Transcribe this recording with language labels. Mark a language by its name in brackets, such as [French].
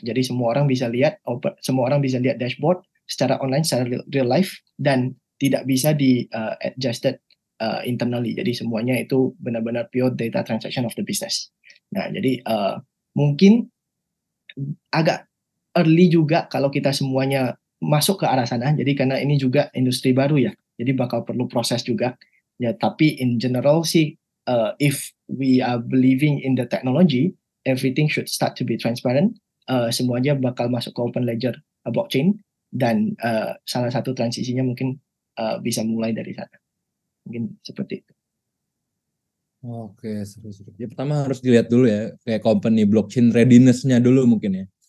[Indonesian] Jadi semua orang bisa lihat dashboard secara online, secara real life, dan tidak bisa di adjusted internally. Jadi semuanya itu benar-benar [English] pure data transaction of the business. [Indonesian] Nah, jadi mungkin agak early juga kalau kita semuanya masuk ke arah sana. Jadi karena ini juga industri baru ya, jadi bakal perlu proses juga. Ya, tapi [English] in general sih, if we are believing in the technology, everything should start to be transparent. [Indonesian] Semuanya bakal masuk ke open ledger blockchain, dan salah satu transisinya mungkin bisa mulai dari sana. Mungkin seperti itu. Oke, seru-seru. Ya, pertama harus dilihat dulu ya, kayak company blockchain readiness-nya dulu mungkin ya.